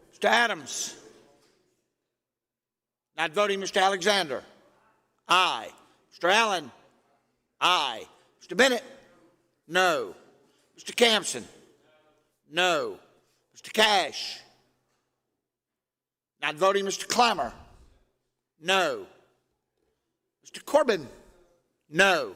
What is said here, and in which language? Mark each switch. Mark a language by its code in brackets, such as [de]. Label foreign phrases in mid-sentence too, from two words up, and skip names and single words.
[en] Mr. Adams. Not voting, Mr. Alexander. Aye. Mr. Allen. Aye. Mr. Bennett? No. Mr. Campson? No. Mr. Cash? Not voting, Mr. Clammer? No. Mr. Corbin? No.